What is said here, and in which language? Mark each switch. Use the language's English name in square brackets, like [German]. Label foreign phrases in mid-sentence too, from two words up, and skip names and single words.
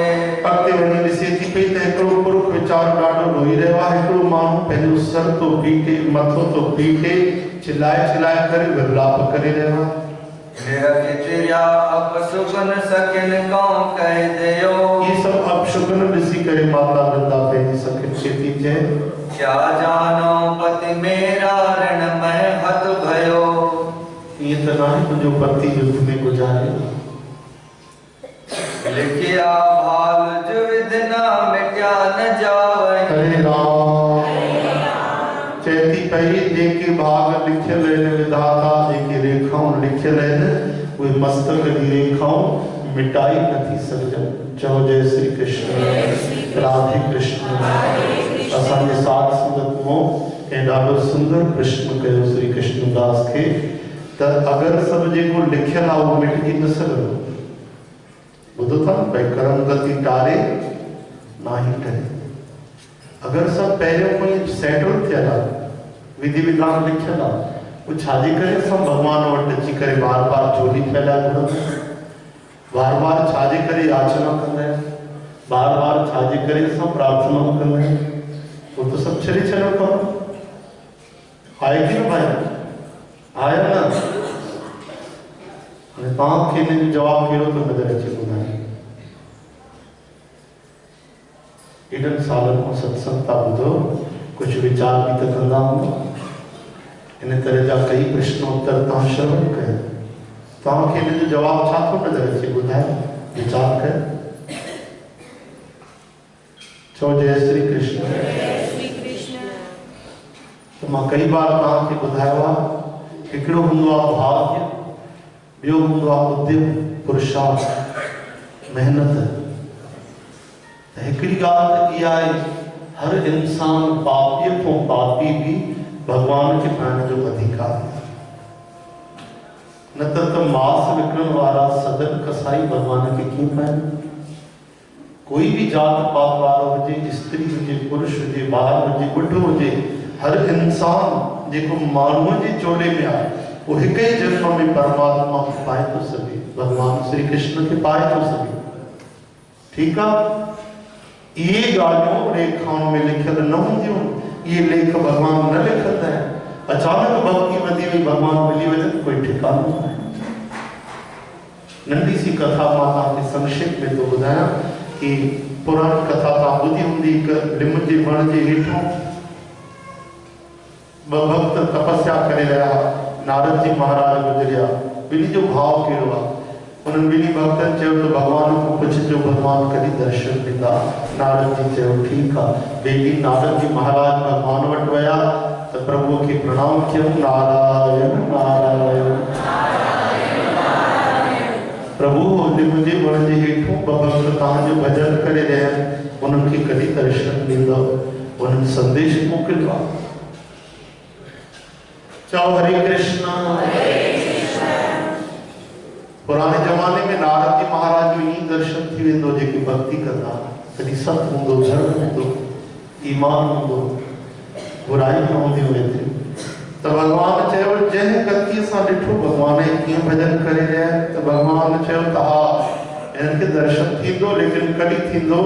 [Sindhi] अॻिते वञी ॾिसे थी पई त हिकिड़ो पुरुष वीचारो ॾाढो रोई रहियो आहे। हिकिड़ो माण्हू पंहिंजो सर थो पीटे, मथो थो पीटे, चिल्लाए चिल्लाए करे विलाप करे रहियो आहे। [Hindi] निरखितिया अपसुगन सकिन कौं कह दियो। ये सब [Sindhi] अपशुगन ॾिसी करे माता वृंदा पंहिंजी सखियुनि खे थी चए, [Hindi] क्या जानो पति मेरा ऋण में हत भयो। [Sindhi] ईअं त नाहे मुंहिंजो पति युद्ध में गुज़ारे। [Hindi] लिखिया भाल जो विधना मिट्या न जावे। [Sindhi] हरे राम। चैती पई जेके भाग लिखियल आहिनि विधाता, जेके रेखाऊं लिखियल आहिनि उहे मस्तक जी रेखाऊं मिटाई नथी सघजनि। चओ जय श्री कृष्ण। राधे कृष्ण। असांजे साथ संगत में ऐं ॾाढो सुंदर प्रश्न कयो श्री कृष्णदास खे त अगरि सभु जेको लिखियल आहे उहो मिटिजी न सघंदो। ॿुधो था न भई [Hindi] करम गति टारे नाही टरे। [Sindhi] अगरि सभु पहिरियों कोई सेटल थियल आहे, विधि विधान लिखियल आहे, पोइ छाजे करे असां भॻवान वटि अची करे बार बार चोली फैलाए घुरंदा आहियूं, बार बार छाजे करे याचना कंदा आहियूं, बार बार छाजे करे असां प्रार्थना कंदा आहियूं। [Hindi] वो तो सब [Sindhi] छॾे छॾियो कमु आहे की न भाई, आहे न। हाणे तव्हांखे हिन जो जवाबु कहिड़ो थो नज़र अचे ॿुधाए। एॾनि सालनि खां सत्संग था ॿुधो, कुझु वीचार बि त कंदा हूंदा। इन तरह जा कई प्रश्नोत्तर तव्हां श्रवण कयो, तव्हांखे हिन जो जवाबु छा थो नज़र अचे ॿुधाए, वीचार कयो। चओ जय श्री कृष्ण। तो मां कई बार तव्हांखे ॿुधायो आहे, हिकिड़ो हूंदो आहे भाग्य, ॿियो हूंदो आहे उद्यम, पुरुषार्थ, महिनत। हिकिड़ी ॻाल्हि त इहा आहे, हर इंसान पापीअ खां पापी बि भॻवान खे पाइण जो अधिकार आहे। न त मांस विकिणण वारा सदन कसाई भॻवान खे कीअं पाइनि। कोई भी जात पात वारो हुजे, स्त्री हुजे, पुरुष हुजे, ॿार हुजे, ॿुढो हुजे, हर इंसान जेको माण्हूअ जे चोले में आहे वो हिक ही जन्म में परमात्मा खे पाए थो सघे, भगवान श्री कृष्ण खे पाए थो सघे। ठीकु आहे, इहे ॻाल्हियूं रेखाउनि में लिखियल न हूंदियूं, इहे लेख भगवान न लिखंदा आहिनि। अचानक भक्ति वधी वई, भगवान मिली वञनि, कोई ठिकानो न आहे। नंढी सी कथा मां तव्हांखे संक्षेप में थो ॿुधायां कि पुरानी कथा तव्हां ॿुधी हूंदी। हिकु लिम जे वण जे हेठों ॿ भक्त तपस्या करे रहिया, नारद जी महाराज गुज़रिया। ॿिन्ही जो भाव कहिड़ो आहे, उन्हनि ॿिन्ही भक्तनि चयो त भॻवान खां पुछिजो भॻवान कॾहिं दर्शन ॾींदा। नारद जी चयो ठीकु आहे। ॿिए ॾींहुं नारद जी महाराज भॻवान वटि विया त प्रभुअ खे प्रणाम कयूं, नारायण नारायण। प्रभु लिम जे वण जे हेठों ॿ भक्त तव्हांजो भॼन करे रहिया आहिनि, उन्हनि खे कॾहिं दर्शन ॾींदव। उन्हनि संदेश मोकिलियो आहे। चओ हरे कृष्ण। पुराने ज़माने में नारद जी महाराज जो ईअं दर्शन थी वेंदो, जेके भक्ति कंदा, कॾहिं सत हूंदो, धर्म हूंदो, ईमान हूंदो, बुराई न हूंदियूं एतिरियूं। त भॻवान चयो, जंहिं गतिअ सां ॾिठो भॻवान कीअं भॼन करे रहिया, त भॻवान चयो त हा हिननि खे दर्शन थींदो, लेकिन कॾहिं थींदो।